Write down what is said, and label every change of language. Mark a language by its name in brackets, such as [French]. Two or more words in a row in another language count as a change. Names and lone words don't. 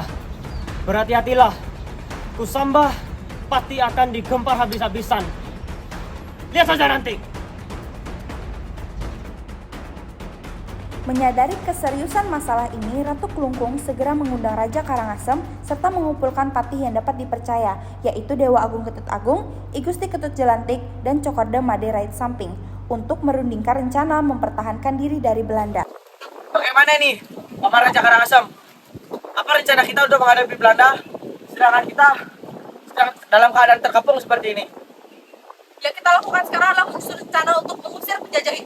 [Indonesian] Berhati-hatilah, Kusamba pasti akan digempar habis-habisan. Lihat saja nanti. Menyadari keseriusan masalah ini, Ratu Klungkung segera mengundang Raja Karangasem serta mengumpulkan patih yang dapat dipercaya, yaitu Dewa Agung Ketut Agung, I Gusti Ketut Jelantik, dan Cokorda Made Rait Samping, untuk merundingkan rencana mempertahankan diri dari Belanda. Bagaimana ini, Paman Raja Karangasem? Apa rencana kita untuk menghadapi Belanda, sedangkan kita sedang dalam keadaan terkepung seperti ini? Yang kita lakukan sekarang adalah menyusun rencana untuk mengusir penjajah itu.